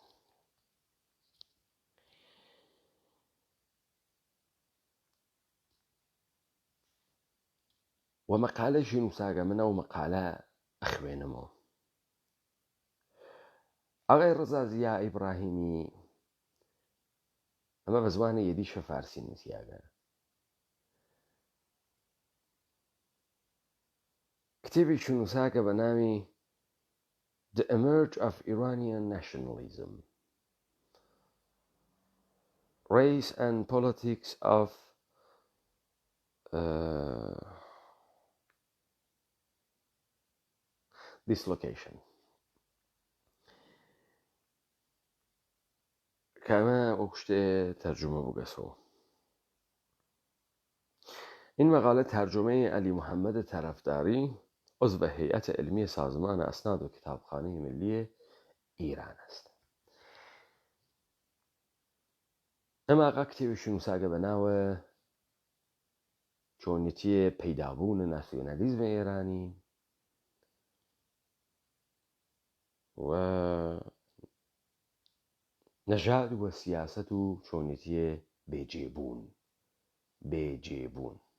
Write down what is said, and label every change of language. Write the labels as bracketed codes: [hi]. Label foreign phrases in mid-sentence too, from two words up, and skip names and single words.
[ckb] و مەقالەشی نووساگە منە و مەقالە ئەخوێنمەوە. ئاغای ڕزا زیا ئیبراهیمی ئەمە بە زمانی یەدیشە فارسی نووسیاگە. کتێبێکی نووساکە بە ناوی The Emerge of Iranian Nationalism, Race and Politics of Dislocation. کەمە ئەو شتێ تەرجمە بووگەسەوە. [fa] این مقاله ترجمه علی محمد طرفداری عضو هیئت علمی سازمان اسناد و کتابخانه ملی ایران است. [ckb] ئەماقا کتێبێکی نووساگە بە ناوە چۆنیەتی پەیدابوونە ناسیۆنالیزمە ئێرانی و نەژاد وە سیاسەت و چۆنیەتی بێجێبوون.